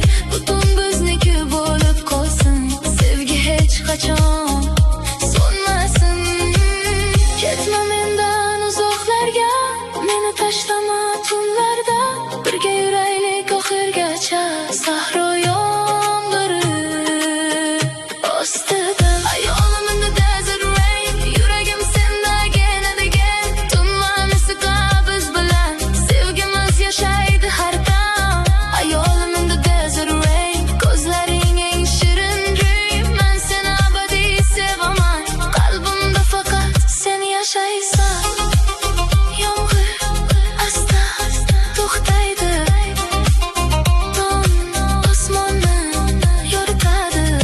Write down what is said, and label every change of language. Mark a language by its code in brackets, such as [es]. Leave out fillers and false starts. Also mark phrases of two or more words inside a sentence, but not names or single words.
[uz] Butun bizniki bo'lib qolsin, sevgi hech qachon so'nmasin. Ketma mendan uzoqlarga, meni tashlama tunlarda. Birga yuraylik oxirgacha, sahro yomg'iri ostida. Ayolim [en] in the desert rain, [uz] yuragim senda [en] again and again. [uz] Tunma musiqa biz bilan, sevgimiz yashaydi har dam. Ayolim [en] in the desert rain, [uz] ko'zlaring eng shirin dream. Men seni abadiy sevaman, qalbimda faqat sen yashaysan. Yomg'ir asta to'xtaydi, tong osmonni yoritadi.